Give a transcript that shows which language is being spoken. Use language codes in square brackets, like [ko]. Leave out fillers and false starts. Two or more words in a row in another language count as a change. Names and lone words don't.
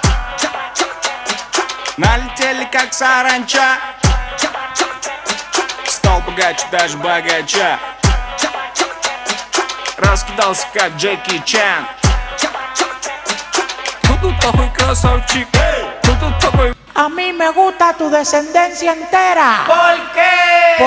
[ru] Налетели как саранча. Стал богаче, даже богача. Раскидался как Джеки Чан. Кто тут такой красавчик? Кто тут такой? [es] A mí me gusta tu descendencia entera. ¿Por qué?